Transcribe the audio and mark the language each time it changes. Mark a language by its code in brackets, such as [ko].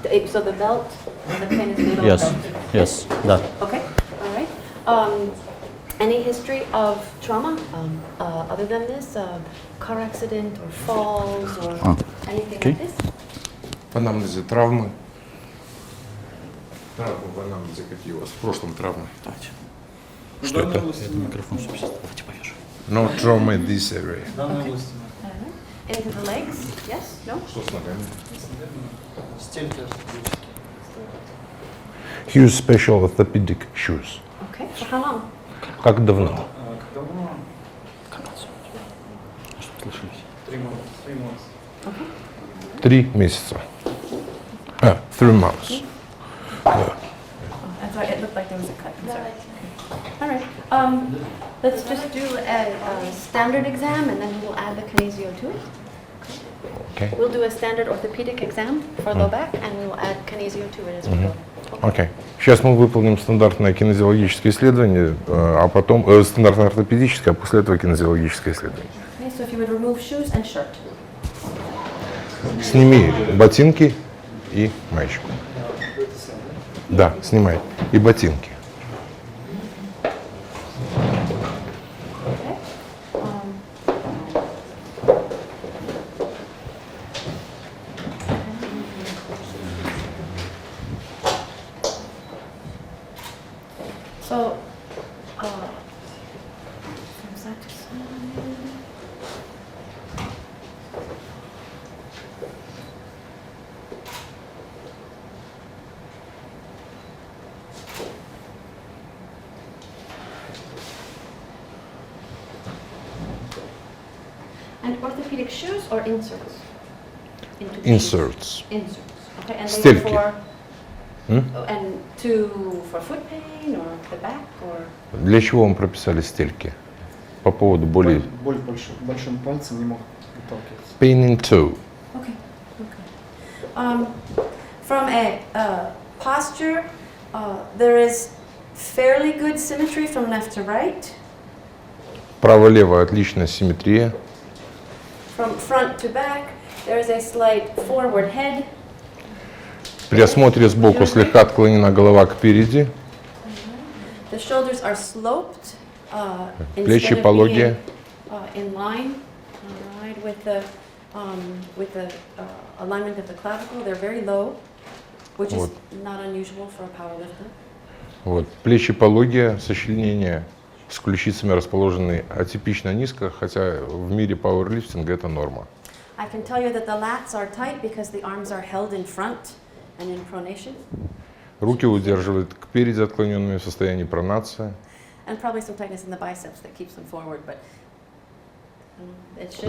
[en] So the belt, the pain is below the belt. Yes, да. Okay, all right. Any history of trauma other than this? Car accident or falls or anything like this? [ru] В анамнезе травмы. Травмы в анамнезе какие у вас? В прошлом травмы. Что это? Это микрофон, чтобы сейчас давайте повешу. [en] No trauma in this area. Okay. Into the legs? Yes? No? [ru] Что с ногами? [en] He used special orthopedic shoes. Okay. For how long? [ru] Как давно? Чтобы слышались. 3 месяца. 3 months. [en] I'm sorry, it looked like there was a cut. I'm sorry. All right. Let's just do a standard exam and then we'll add the kinesio to it. Okay. We'll do a standard orthopedic exam for low back and we will add kinesio to it as we go. [ru] Окей. Сейчас мы выполним стандартное кинезиологическое исследование, а потом стандартное ортопедическое, а после этого кинезиологическое исследование. [en] Okay, so if you would remove shoes and shirt. [ru] Сними ботинки и маечку. Да, снимай. И ботинки. [en] So, from side to side. And orthopedic shoes or inserts? Into the Inserts. Inserts. Okay, and they are [ru] Стельки. [en] for and for foot pain or the back or? [ru] Для чего вам прописали стельки? По поводу боли. Боль большим пальцем не мог выталкиваться. [en] Pain in toe. Okay. From a posture, there is fairly good symmetry from left to right. [ru] Право-лево отличная симметрия. [en] From front to back, there is a slight forward head. [ru] При осмотре сбоку слегка отклонена голова кпереди. [en] The shoulders are sloped [ru] Плечи [en] instead of [ru] пологие. [en] being in line, all right, with the alignment of the clavicle. They're very low, which is not unusual for a powerlifter. [ru] Вот. Плечи пологие, сочленения с ключицами расположены атипично низко, хотя в мире пауэрлифтинга это норма. [en] I can tell you that the lats are tight because the arms are held in front and in pronation. [ru] Руки удерживают кпереди отклоненными в состоянии пронации. [en] And probably some tightness in the biceps that keeps them forward, but it should